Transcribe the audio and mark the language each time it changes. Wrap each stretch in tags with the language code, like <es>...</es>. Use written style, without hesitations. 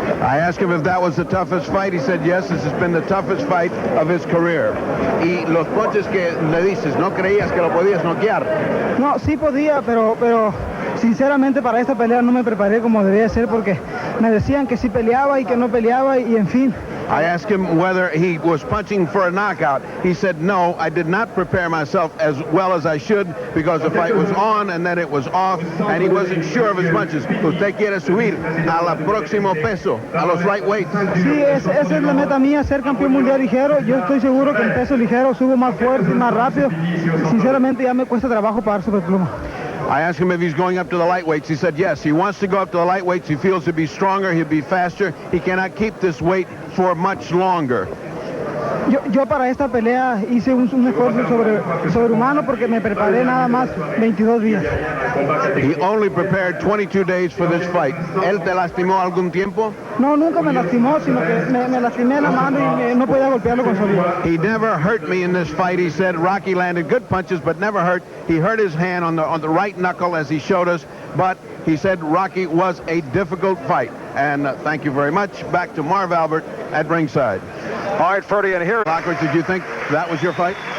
<en>I asked him if that was the toughest fight. He said yes, this has been the toughest fight of his career.</en> <es>Y los punches que le dices, ¿no creías que lo podías noquear? No, sí podía, pero sinceramente para esta pelea no me preparé como debía ser porque me decían que sí peleaba y que no peleaba y en fin.</es> <en>I asked him whether he was punching for a knockout. He said, no, I did not prepare myself as well as I should because the fight was on and then it was off and he wasn't sure of his punches.</en> <es>Usted quiere subir al próximo peso, a los lightweights. Sí, esa es la meta mía, ser campeón mundial ligero. Yo estoy seguro que en peso ligero subo más fuerte y más rápido. Sinceramente ya me cuesta trabajo pagar superpluma.</es> <en>I asked him if he's going up to the lightweights. He said yes. He wants to go up to the lightweights. He feels he'll be stronger, he'll be faster. He cannot keep this weight for much longer.</en> <es>Yo para esta pelea hice un esfuerzo sobrehumano porque me preparé nada más 22 días.</es> <en>He only prepared 22 days for this fight.</en> <es>¿Él te lastimó algún tiempo? No, nunca me lastimó, sino que me lastimé la mano y no podía golpearlo con solidez.</es> <en>He never hurt me in this fight. He said Rocky landed good punches but never hurt. He hurt his hand on the right knuckle as he showed us, but he said Rocky was a difficult fight. And thank you very much. Back to Marv Albert at ringside. All right, Ferdy, and here. Lockridge, did you think that was your fight?</en>